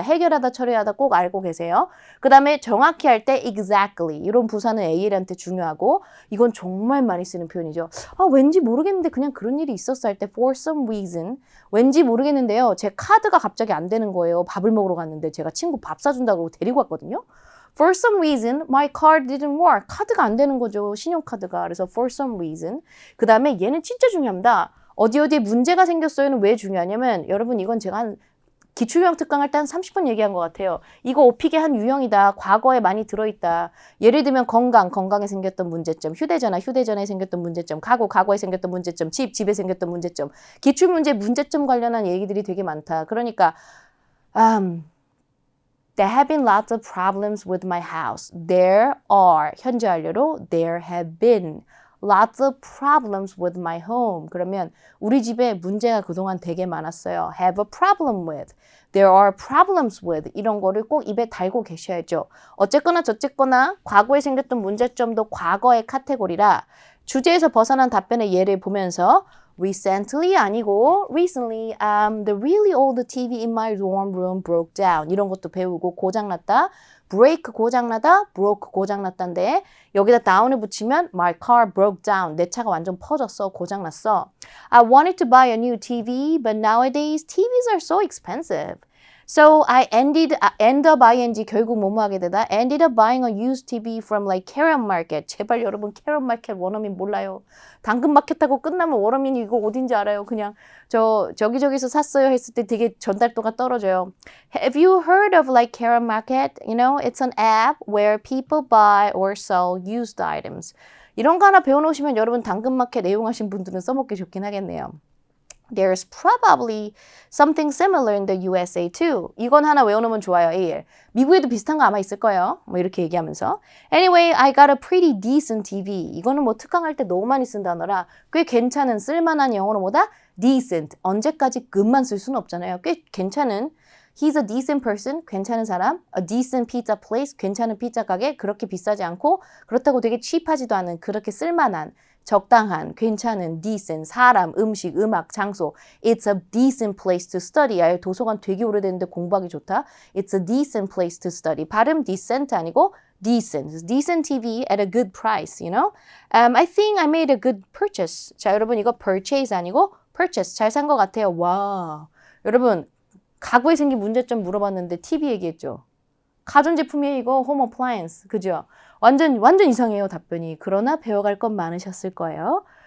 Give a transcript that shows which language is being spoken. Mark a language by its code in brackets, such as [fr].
[ko] 해결하다, 처리하다 꼭 알고 계세요. 그 다음에 정확히 할 때 exactly 이런 부사는 AL한테 중요하고 이건 정말 많이 쓰는 표현이죠. 왠지 모르겠는데 그냥 그런 일이 있었어 할 때 [en] for some reason [ko] 왠지 모르겠는데요. 제 카드가 갑자기 안 되는 거예요. 밥을 먹으러 갔는데 제가 친구 밥 사준다고 데리고 왔거든요. [en] For some reason my card didn't work. [ko] 카드가 안 되는 거죠. 신용카드가. [en] 그래서 for some reason. [ko] 그 다음에 얘는 진짜 중요합니다. 어디에 문제가 생겼어요는 왜 중요하냐면 여러분 이건 제가 한 기출유형 특강할 때 한 30분 얘기한 것 같아요. 이거 오픽의 한 유형이다. 과거에 많이 들어있다. 예를 들면 건강에 생겼던 문제점, 휴대전화에 생겼던 문제점, 가구에 생겼던 문제점, 집에 생겼던 문제점, 기출문제 문제점 관련한 얘기들이 되게 많다. [en] 그러니까 There have been lots of problems with my house. There are, [ko] 현재 완료로 [en] there have been lots of problems with my home. [ko] 그러면 우리 집에 문제가 그동안 되게 많았어요. [en] have a problem with. There are problems with. [ko] 이런 거를 꼭 입에 달고 계셔야죠. 어쨌거나 저쨌거나 과거에 생겼던 문제점도 과거의 카테고리라 주제에서 벗어난 답변의 예를 보면서 recently 아니고 [en] recently the really old TV in my dorm room broke down. [ko] 이런 것도 배우고 고장났다. [en] break [ko] 고장나다, [en] broke [ko] 고장났다인데 여기다 [en] down을 붙이면 my car broke down. [ko] 내 차가 완전 퍼졌어. 고장났어. [en] I wanted to buy a new TV, but nowadays TVs are so expensive. So I end up ing [ko] 결국 뭐뭐 하게 되다. [en] Ended up buying a used TV from like Karen Market. [ko] 제발 여러분 Karen Market 원어민 몰라요. 당근 마켓하고 끝나면 원어민이 이거 어딘지 알아요. 그냥 저기저기서 샀어요 했을 때 되게 전달도가 떨어져요. [en] Have you heard of like Karen Market? You know, it's an app where people buy or sell used items. [ko] 이런 거 하나 배워놓으시면 여러분 당근마켓 애용하신 분들은 써먹기 좋긴 하겠네요. [en] There's probably something similar in the USA too. [ko] 이건 하나 외워놓으면 좋아요, AL. 미국에도 비슷한 거 아마 있을 거예요. 뭐 이렇게 얘기하면서. [en] Anyway, I got a pretty decent TV. [ko] 이거는 뭐 특강할 때 너무 많이 쓴 단어라 꽤 괜찮은 쓸만한 영어로 뭐다? [en] Decent. [ko] 언제까지 급만 쓸 수는 없잖아요. 꽤 괜찮은. [en] He's a decent person. [ko] 괜찮은 사람. [en] A decent pizza place. [ko] 괜찮은 피자 가게. 그렇게 비싸지 않고 그렇다고 되게 cheap하지도 않은 그렇게 쓸만한 적당한, 괜찮은, decent, 사람, 음식, 음악, 장소. [en] It's a decent place to study. [ko] 아예 도서관 되게 오래됐는데 공부하기 좋다. [en] It's a decent place to study. [ko] 발음 decent 아니고 decent. [en] Decent TV at a good price, you know? I think I made a good purchase. [ko] 자, 여러분 이거 purchase 아니고 purchase. 잘 산 것 같아요. 와. 여러분, 가구에 생긴 문제점 물어봤는데 TV 얘기했죠. 가전제품이에요, 이거. home appliance. 그죠? 완전 이상해요, 답변이. 그러나 배워갈 건 많으셨을 거예요.